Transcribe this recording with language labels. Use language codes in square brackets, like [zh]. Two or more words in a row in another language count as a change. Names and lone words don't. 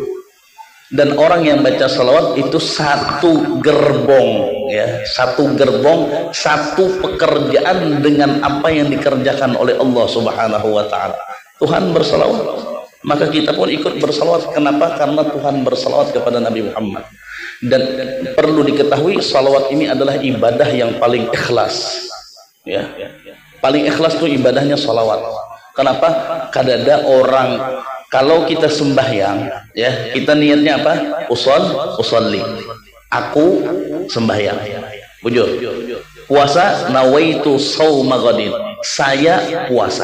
[id] Dan orang yang baca salawat itu satu gerbong, ya, satu gerbong, satu pekerjaan dengan apa yang dikerjakan oleh Allah [ar] سبحانه وتعالى. [id] Tuhan bersalawat, maka kita pun ikut bersalawat. Kenapa? Karena Tuhan bersalawat kepada Nabi Muhammad. Dan perlu diketahui, salawat ini adalah ibadah yang paling ikhlas, ya. Paling ikhlas itu ibadahnya salawat. Kenapa? Kadada orang, kalau kita sembahyang, ya, kita niatnya apa? Usolli, aku sembahyang. Bujur. Puasa, [ar] نويت صوم غد, [id] saya puasa.